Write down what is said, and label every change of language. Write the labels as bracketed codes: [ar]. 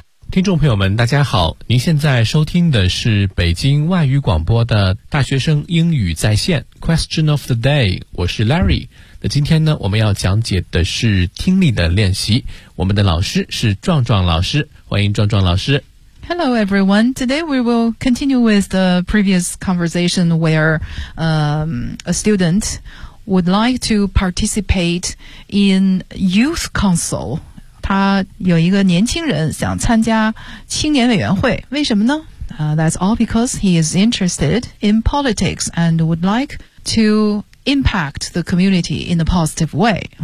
[zh] 听众朋友们大家好，您现在收听的是北京外语广播的大学生英语在线 Question of the day， 我是 Larry。那今天呢，我们要讲解的是听力的练习，我们的老师是壮壮老师，欢迎壮壮老师。 [en] Hello everyone, today we will continue with the previous conversation where a student would like to participate in youth council. [zh] 他有一个年轻人想参加青年委员会，为什么呢？ [en] That's all because he is interested in politics and would like to impact the community in a positive way.